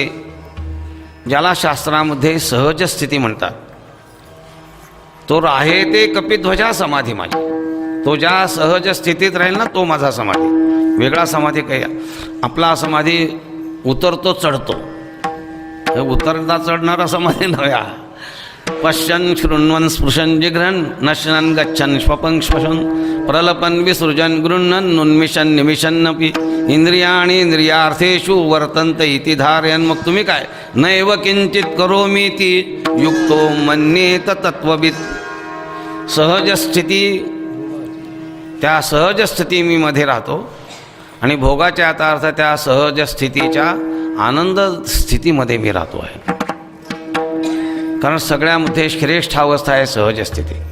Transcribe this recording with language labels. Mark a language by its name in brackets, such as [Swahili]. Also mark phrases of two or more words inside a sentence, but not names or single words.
[Marathi] ज्याला शास्त्रामध्ये सहज स्थिती म्हणतात, तो राहे ते कपिध्वजा समाधी माझी. तो ज्या सहज स्थितीत राहील ना तो माझा समाधी. वेगळा समाधी काही. आपला समाधी उतरतो चढतो, हे उतरता चढणारा समाधी नव्या. [Sanskrit] पश्यन शृण्वन स्पृशन जिघ्रन नशनन गच्छन श्वपन श्वसन प्रलपन विसृजन गृह्णन नुन्मिशन निमिषन्नपि इंद्रियाणि इंद्रियार्थेषु वर्तन्त इति धारयन. [Marathi] मग तुम्ही काय? [Sanskrit] नैव किंचित करोमीति युक्तो मन्येत तत्वविद. [Marathi] सहज स्थिती, त्या सहज स्थिती मी मध्ये राहतो आणि भोगाच्या आता अर्थ त्या सहज स्थितीच्या आनंद स्थितीमध्ये मी राहतो आहे. कारण सगळ्यामध्ये श्रेष्ठ अवस्था आहे सहज स्थिती.